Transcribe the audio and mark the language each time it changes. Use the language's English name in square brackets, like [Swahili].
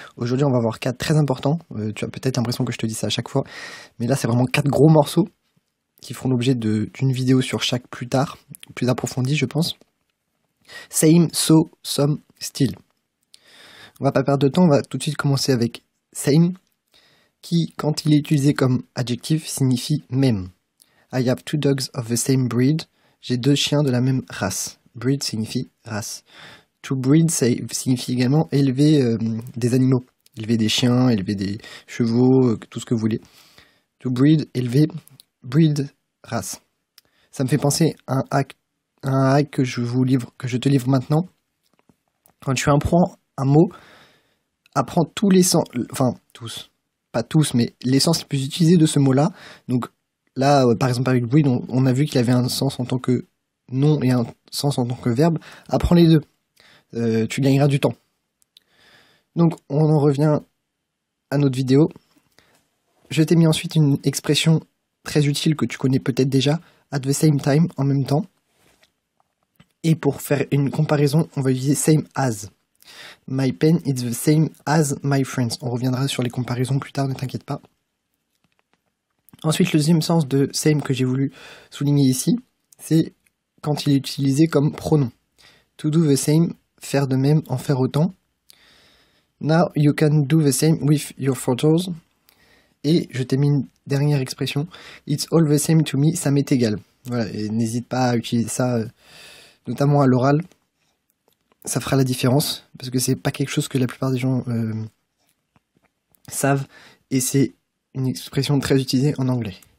[French] Aujourd'hui, on va voir 4 très importants. Tu as peut-être l'impression que je te dis ça à chaque fois, mais là, c'est vraiment 4 gros morceaux qui feront l'objet d'une vidéo sur chaque plus tard, plus approfondie, je pense. [English] Same, so, some, still. [French] On va pas perdre de temps, on va tout de suite commencer avec same, qui, quand il est utilisé comme adjectif, signifie même. [English] I have 2 dogs of the same breed. [French] J'ai 2 chiens de la même race. Breed signifie race. [English] To breed [French] signifie également élever des animaux. Élever des chiens, élever des chevaux, tout ce que vous voulez. [English] To breed, [French] élever, breed, race. Ça me fait penser à un hack que je te livre maintenant. Quand tu apprends un mot, apprends tous les sens, enfin tous, pas tous, mais les sens les plus utilisés de ce mot-là. Donc là, par exemple avec breed, on a vu qu'il avait un sens en tant que nom et un sens en tant que verbe. Apprends les deux. Tu gagneras du temps. Donc on en revient à notre vidéo. Je t'ai mis ensuite une expression très utile que tu connais peut-être déjà, [English] at the same time, [French] en même temps. Et pour faire une comparaison, on va utiliser [English] same as. My pen is the same as my friends. [French] On reviendra sur les comparaisons plus tard, ne t'inquiète pas. Ensuite, le deuxième sens de same que j'ai voulu souligner ici, c'est quand il est utilisé comme pronom. [English] To do the same, [French] faire de même, en faire autant. [English] Now you can do the same with your photos. [French] Et je t'ai mis une dernière expression. [English] It's all the same to me, [French] ça m'est égal. Voilà, et n'hésite pas à utiliser ça, notamment à l'oral. Ça fera la différence, parce que c'est pas quelque chose que la plupart des gens savent, et c'est une expression très utilisée en anglais.